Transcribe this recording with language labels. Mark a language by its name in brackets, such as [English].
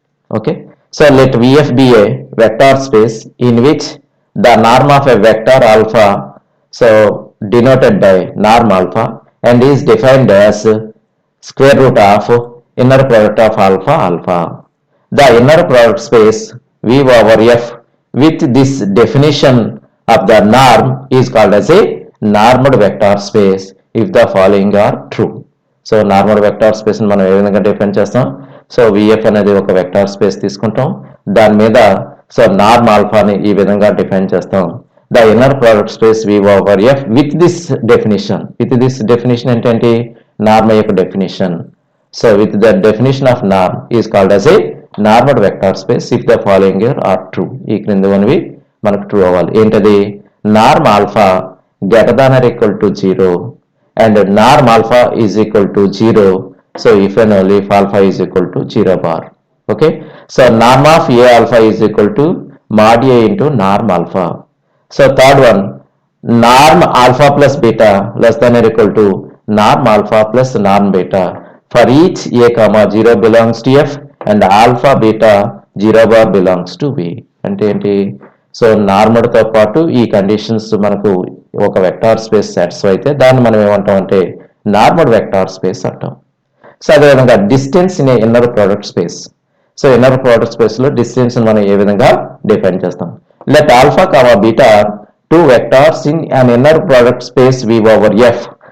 [English] Okay, so let VF be a vector space in which the norm of a vector alpha, so denoted by norm alpha, and is defined as square root of inner product of alpha alpha. The inner product space V over F with this definition of the norm is called as a normed vector space if the following are true. [Telugu] So normal vector space మనం ఏ విధంగా define చేస్తాం, so VF అనేది ఒక vector space తీసుకుంటాం, దాని మీద so norm ఆల్ఫాని ఈ విధంగా డిఫైన్ చేస్తాం. [English] the inner product space V over F with this definition [Telugu] ఏంటంటే [English] Norm యొక్క definition. So with the definition of norm is called as a normal vector space if the following are true. [Telugu] ఈ క్రిందవనివి మనకు true అవ్వాలి. ఏంటది, [English] Norm alpha greater than or equal to 0 and norm alpha is equal to 0, so if and only if alpha is equal to 0 bar. Okay, so norm of a alpha is equal to mod a into norm alpha. So third one, norm alpha plus beta less than or equal to norm alpha plus norm beta for each a comma 0 belongs to f and alpha beta 0 bar belongs to b. [Telugu] అంటే ఏంటి, so normal తో పాటు ఈ conditions మనకు ఒక vector space satisfy అయితే దాన్ని మనం ఏమంటాం అంటే నార్మల్ వెక్టార్ స్పేస్ అంటాం. సో అదేవిధంగా distance in inner product space. So inner product space లో డిస్టెన్స్ మనం ఏ విధంగా డిఫైన్ చేస్తాం, [English] Let alpha comma beta two vectors in an inner product space V over F.